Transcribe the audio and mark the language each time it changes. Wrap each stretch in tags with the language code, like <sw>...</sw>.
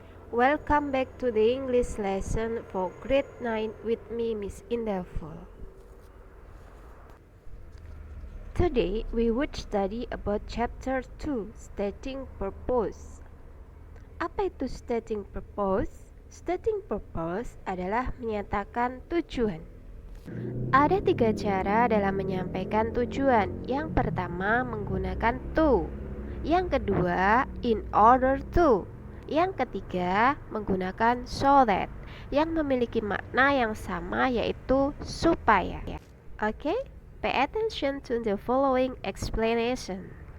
<en>Welcome back to the English lesson for grade 9 with me, Miss Inderful. Today we would study about chapter 2, stating purpose.</en> <id>Apa itu stating purpose? Stating purpose adalah menyatakan tujuan. Ada 3 cara dalam menyampaikan tujuan. Yang pertama menggunakan to. Yang kedua in order to. Yang ketiga menggunakan so that, yang memiliki makna yang sama yaitu supaya.</id> <en>Oke, pay attention to the following explanation.</en>